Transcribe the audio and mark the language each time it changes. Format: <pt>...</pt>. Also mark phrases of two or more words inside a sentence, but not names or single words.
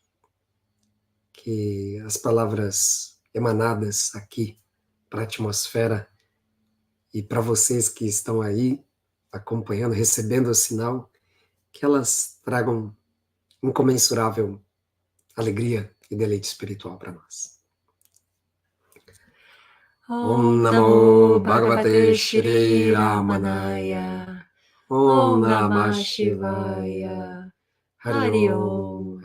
<pt>que as palavras emanadas aqui para a atmosfera e para vocês que estão aí acompanhando, recebendo o sinal, que elas tragam incomensurável alegria e deleite espiritual para nós.</pt> <sa>Om Namo Bhagavate Shri Ramanaya. Om Namah Shivaya. Hari Om.</sa>